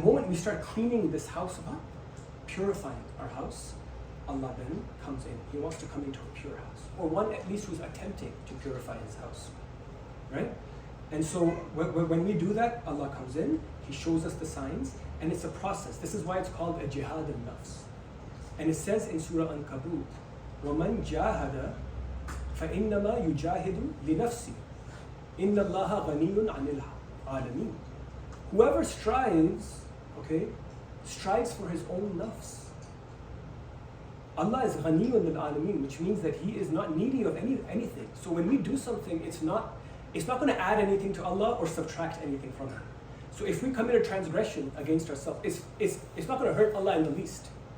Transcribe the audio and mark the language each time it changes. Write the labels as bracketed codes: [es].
[en] The moment we start cleaning this house up, purifying our house, Allah then comes in. He wants to come into a pure house. Or one at least who's attempting to purify his house. Right? And so when we do that, Allah comes in, He shows us the signs, and it's a process. This is why it's called a jihad al-nafs. And it says in Surah An-Kabut, [ar] وَمَنْ جَاهَدَ فَإِنَّمَا يُجَاهِدُ لِنَفْسِهِ إِنَّ اللَّهَ غَنِيٌّ عَنِ الْعَالَمِينَ. [en] Whoever strives, strives for his own nafs. Allah is ghaniyun lil-alameen, which means that He is not needy of anything. So when we do something, it's not going to add anything to Allah or subtract anything from Him. So if we commit a transgression against ourselves, it's not going to hurt Allah in the least.